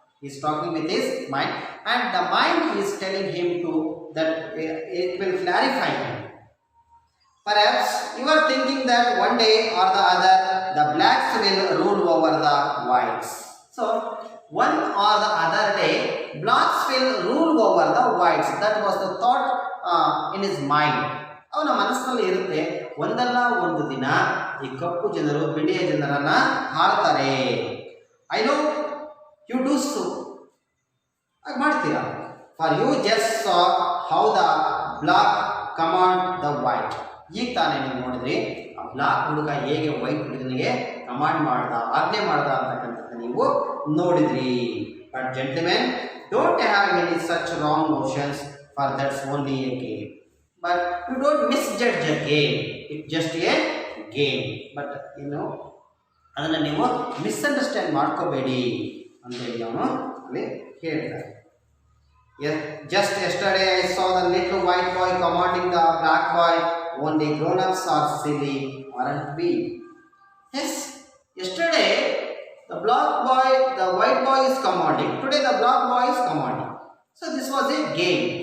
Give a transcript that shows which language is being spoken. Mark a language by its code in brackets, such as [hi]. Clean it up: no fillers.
[en] He is talking with his mind, and the mind is telling him to that it will clarify him. Perhaps you are thinking that one day or the other the blacks will rule over the whites. So one or the other day blacks will rule over the whites. That was the thought in his mind. [kn] ಅವನ ಮನಸ್ಸಿನಲ್ಲಿ ಇರುತ್ತೆ, ಒಂದಲ್ಲ ಒಂದು ದಿನ ಈ ಕಪ್ಪು ಜನರು ಬಿಳಿಯ ಜನರನ್ನ ಆಳ್ತಾರೆ. [en] I know you do so. [kn] ಹಾಗೆ ಮಾಡ್ತೀರಾ. [en] For you just saw how the black command the white. [kn] ಈಗ ತಾನೇ ನೀವು ನೋಡಿದ್ರಿ ಆ ಬ್ಲಾಕ್ ಹುಡುಗ ಹೇಗೆ ವೈಟ್ ಹುಡುಗನಿಗೆ ಕಮಾಂಡ್ ಮಾಡ್ದ, ಆಜ್ಞೆ ಮಾಡ್ದ ಅಂತಕ್ಕಂಥದ್ದು ನೀವು ನೋಡಿದ್ರಿ. [en] But gentlemen don't have any such wrong notions, for that's only a game. But you don't misjudge a game. It's just a game. [kn] But ಅದನ್ನ ನೀವು ಮಿಸ್ಅಂಡರ್ಸ್ಟ್ಯಾಂಡ್ ಮಾಡ್ಕೋಬೇಡಿ ಅಂತೇಳಿ ಅವನು ಅಲ್ಲಿ ಹೇಳ್ತಾರೆ. [en] Just yesterday I saw the little white boy commanding the black boy. Only grown-ups are silly, aren't we? Yes, yesterday the white boy is commanding. Today the black boy is commanding. So this was a game.